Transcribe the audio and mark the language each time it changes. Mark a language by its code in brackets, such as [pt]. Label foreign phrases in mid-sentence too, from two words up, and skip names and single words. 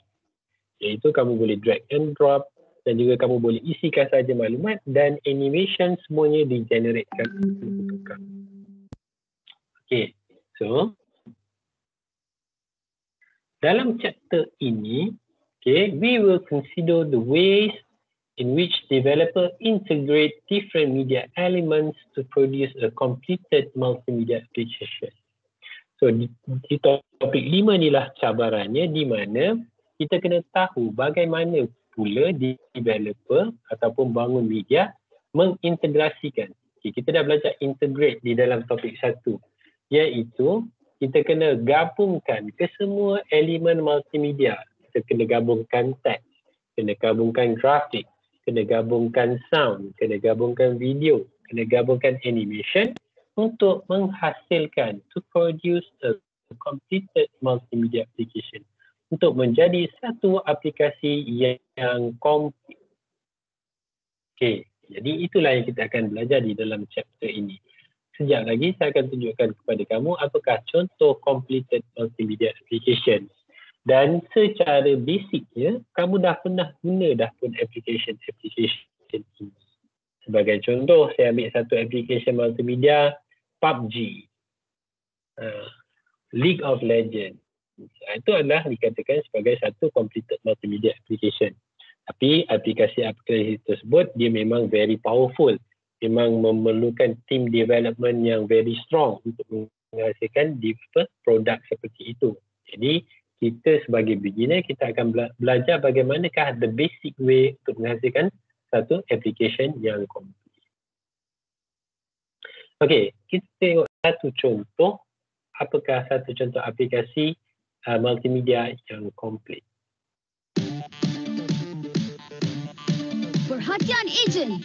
[ms] Iaitu kamu boleh [en] drag and drop [ms] dan juga kamu boleh isikan saja maklumat dan animation semuanya di-generatekan untuk kamu. Okay. So, dalam chapter ini, [en] okay, we will consider the ways in which developer integrate different media elements to produce a completed multimedia application. [ms] So di topik 5 inilah cabarannya, di mana kita kena tahu bagaimana pula developer ataupun bangun media mengintegrasikan. Okay, kita dah belajar integrate di dalam topik 1, iaitu kita kena gabungkan kesemua elemen multimedia. Kita kena gabungkan teks, kena gabungkan grafik, kena gabungkan sound, kena gabungkan video, kena gabungkan animation untuk menghasilkan [en] to produce a completed multimedia application, [ms] untuk menjadi satu aplikasi yang komplit. Okay, jadi itulah yang kita akan belajar di dalam chapter ini. Sekejap lagi saya akan tunjukkan kepada kamu apakah contoh [en] completed multimedia application. [ms] Dan secara basicnya, kamu dah pernah guna dah pun application ini. Sebagai contoh, saya ambil satu application multimedia, PUBG, League of Legends. Itu adalah dikatakan sebagai satu [en] completed multimedia application. [ms] Tapi aplikasi-aplikasi tersebut, dia memang [en] very powerful. [ms] Memang memerlukan [en] team development [ms] yang [en] very strong [ms] untuk menghasilkan produk seperti itu. Jadi, kita sebagai beginner, kita akan belajar bagaimanakah [en] the basic way [ms] untuk menghasilkan satu application yang komplit. Okey, kita tengok satu contoh. Apakah satu contoh aplikasi multimedia yang komplit? Perhatian ejen.